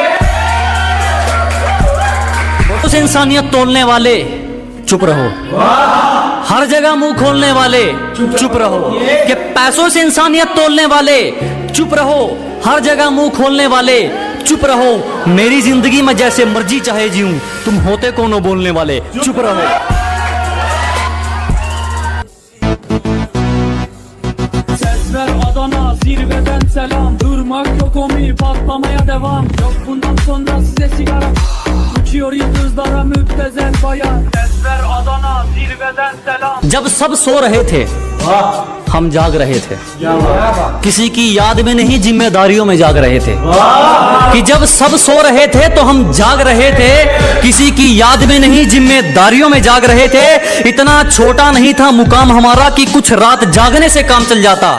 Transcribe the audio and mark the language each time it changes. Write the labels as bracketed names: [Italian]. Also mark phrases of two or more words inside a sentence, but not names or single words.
[Hindi] उस इंसानियत तोलने वाले चुप रहो, हर जगह मुंह खोलने वाले चुप रहो। कि पैसों से इंसानियत तोलने वाले चुप रहो, हर जगह मुंह खोलने वाले चुप रहो। मेरी जिंदगी में जैसे मर्जी चाहे जीऊं, तुम होते कौन हो बोलने वाले, चुप रहो। [Turkish] Adana zirveden selam, durmak yok omi, patlamaya devam. Yok bundan sonra size sigara, uçuyor yıldızlara müptezel bayan. Sesler Adana zirveden selam. [Hindi] जब सब सो रहे थे हम जाग रहे थे, किसी की याद में नहीं जिम्मेदारियों में जाग रहे थे। कि जब सब सो रहे थे तो हम जाग रहे थे, किसी की याद में नहीं जिम्मेदारियों में जाग रहे थे। इतना छोटा नहीं था मुकाम हमारा कि कुछ रात जागने से काम चल जाता।